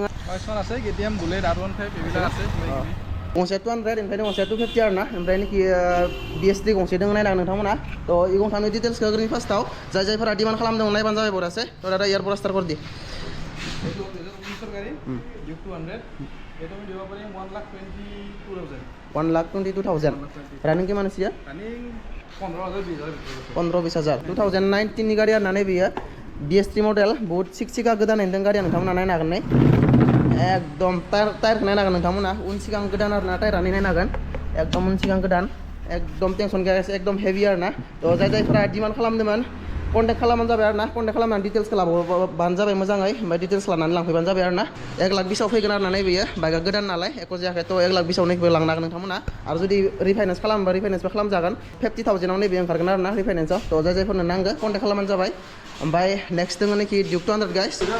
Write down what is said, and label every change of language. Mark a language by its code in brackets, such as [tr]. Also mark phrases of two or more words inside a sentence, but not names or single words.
[brx] कालेक्सन আছে KTM बुलेट R15 बेबिलार আছে गंसे 200 ओमफ्राय गंसे 250 आरो ना ओमफ्राय निखि BS3 गंसे दङ नायनांगोन नोंथांमोना थ' इ गंथांनि डिटेल्सखौ होग्रोनि फार्स्टआव जायफोरा डिमान्ड खालामदों नायबानो जाबाय बरासे थ' दादा एयारप'र्ट स्टार्ट कर दि [as] गारि डिउक 200 এটা আমি দিব পাৰিম 1,22,000 [brx] 1,22,000 रानिं किमान आसिया रानिं 15,000 20,000 2019 नि गारि आरो ना बेयो BS3 मडेल बहुत सिक्सिका गोदान होनदों गारिया नोंथांमोना नायनो हागोन नै एकदम टायारखौ नायनो हागोन नोंथांमोना उन सिगां गोदान आरो ना टायारानो नायनो हागोन एकदम उन सिगां गोदान एकदम टेनसन गैया एकदम हेभि आरो ना थ' जायफोरा डिमान्ड खालामदोंमोन कन्टेक्ट खालामबानो जाबाय आरो ना कन्टेक्ट खालामनानै डिटेल्सखौ लाबानो जाबाय मोजाङै ओमफ्राय डिटेल्स लानानै लांफैबानो जाबाय आरो ना 1,20,000 फैगोन आरो ना बेयो बाइकआ गोदान नालाय एख' जायाखै थ' 1,20,000 नैबो लांनो हागोन नोंथांमोना आरो जुदि रिफाइनेन्स खालामोबा रिफाइनेन्सबो खालामजागोन 50,000 आव नैबे ओंखारगोन आरो ना रिफाइनेन्सआव थ' जायफोरनो नांगौ कन्टेक्ट खालामबानो जाबाय ओमफ्राय नेक्स्ट दङ नाखि डिउक 200 गाइस